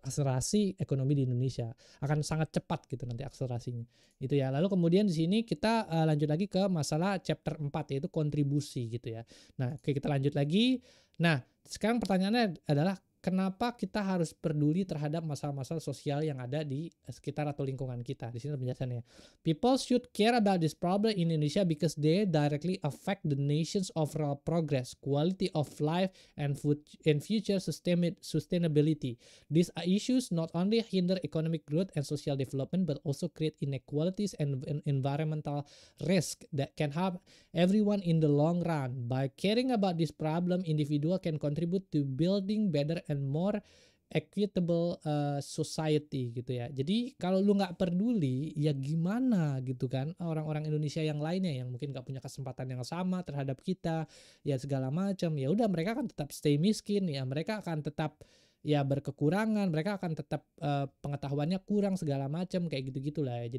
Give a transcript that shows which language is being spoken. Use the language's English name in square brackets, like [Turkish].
[Indonesian] Akselerasi ekonomi di Indonesia akan sangat cepat gitu nanti akselerasinya. Itu ya. Lalu kemudian di sini kita lanjut lagi ke masalah chapter 4 yaitu kontribusi gitu ya. Nah, oke kita lanjut lagi. Nah, sekarang pertanyaannya adalah kenapa kita harus peduli terhadap masalah-masalah sosial yang ada di sekitar atau lingkungan kita. Di sini penjelasannya. [English] People should care about this problem in Indonesia because they directly affect the nation's overall progress, quality of life, and food and future sustainability. These issues not only hinder economic growth and social development, but also create inequalities and environmental risk that can harm everyone in the long run. By caring about this problem, individual can contribute to building better and more equitable society gitu ya. [Indonesian] Jadi kalau lu nggak peduli ya gimana gitu kan orang-orang Indonesia yang lainnya yang mungkin nggak punya kesempatan yang sama terhadap kita ya segala macam, ya udah mereka akan tetap stay miskin ya, mereka akan tetap ya berkekurangan, mereka akan tetap pengetahuannya kurang segala macam kayak gitu-gitulah ya.